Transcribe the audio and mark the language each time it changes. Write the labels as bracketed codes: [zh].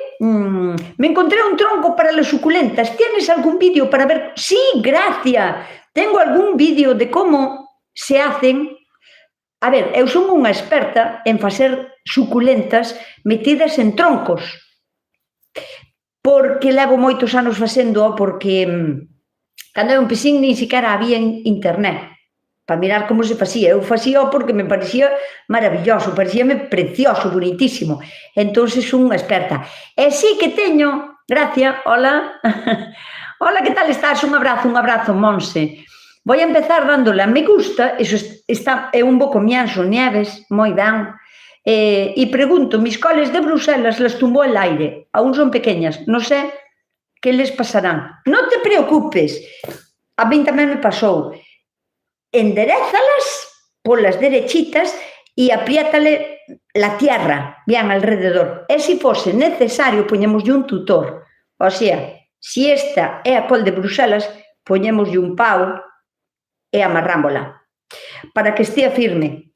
[es] Me encontré un tronco para las suculentas. ¿Tienes algún vídeo para ver? Sí, Gracia. Tengo algún vídeo de como se hacen. [gl] A ver, eu son unha experta en facer suculentas metidas en troncos. Porque levo moitos anos facendo, porque cando eu empecín nin siquiera había internet para mirar como se facía. Eu facía porque me parecía maravilloso, parecíame precioso, bonitísimo. Entón, son unha experta. E sí que teño, Gracia, hola. Hola, que tal estás? Un abrazo, Monse. Vou a empezar dándole a me gusta, eso está, é un bo comienzo, Nieves, moi ben. [es] Y pregunto, mis coles de Bruselas las tumbó el aire, aún son pequeñas, no sé qué les pasarán. No te preocupes, a mí [gl] tamén me pasou. [es] Enderézalas polas derechitas e apriétale la tierra bien alrededor. [gl] E se fose necesario, poñémoslle un tutor. O sea, si esta é a col de Bruselas, poñémoslle un pau e amarrámola para que estea firme.